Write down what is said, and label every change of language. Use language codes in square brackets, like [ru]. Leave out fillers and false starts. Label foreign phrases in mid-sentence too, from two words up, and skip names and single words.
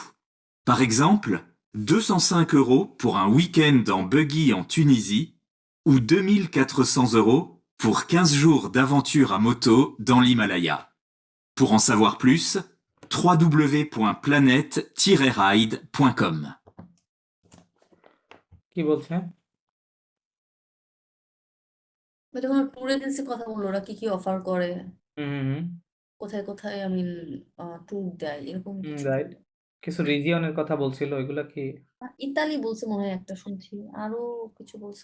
[fr] Par exemple, 205 € pour un week-end en buggy en Tunisie ou 2400 € pour 15 jours d'aventure à moto dans l'Himalaya. Pour en savoir plus, www.planet-ride.com. [bn] কি বলছে? এটা ট্যুর এজেন্সির কথা বললো, ওরা কি কি অফার করে, হুম, কোথায় কোথায় ট্যুর দেয়, এরকম কিছু রাইট। বললো। কিছু রিজিয়নের কথা বলছিল ওইগুলা কি? ইতালি বলছে মনে হয় একটা শুনছি, আরো কিছু বলছে